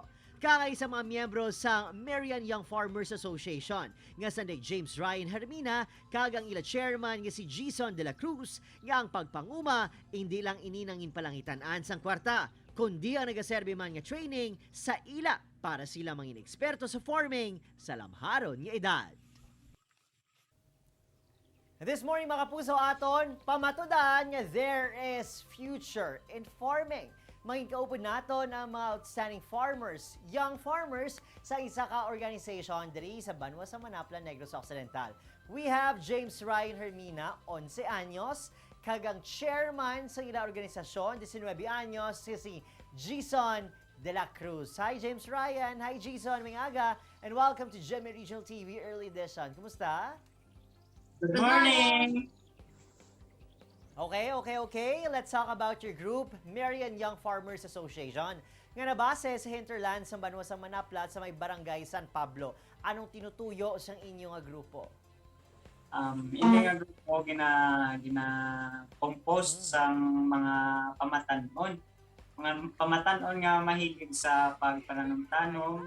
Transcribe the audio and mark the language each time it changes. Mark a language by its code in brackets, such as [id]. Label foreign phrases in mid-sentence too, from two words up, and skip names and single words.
[hil] Kangay sa mga miyembro sa Marian Young Farmers Association nga sa James Ryan Hermina kag ang ila chairman nga si Jason de la Cruz nga ang pagpanguma hindi lang ininangin palangitan-an sang kwarta kundi ang nagaserbi man nga training sa ila para sila mangin eksperto sa farming sa lamharon nga edad. [en] This morning [hil] mga kapuso aton, pamatudan nga [en] there is future in farming. [hil] Maging naton ang mga [en] outstanding farmers, young farmers [hil] sa isa ka organization diri sa Banwa sa Manapla, Negros Occidental. [en] We have [hil] James Ryan Hermina, 11 anyos, kagang chairman sa ila organisasyon, 19 anyos, si Jason de la Cruz. Hi James Ryan, hi Jason, may aga, [en] and welcome to GMA Regional TV Early Edition. Kumusta? Good morning! Okay. Let's talk about your group, Marian Young Farmers Association. [hil] Nga nabase sa hinterland sa Banwa sa Manapla sa may barangay San Pablo. Anong tinutuyo sa inyong grupo? Hindi nga grupo gina-compose sa mga pamatanon. Mga pamatanon nga mahilig sa pagpananong-tanong.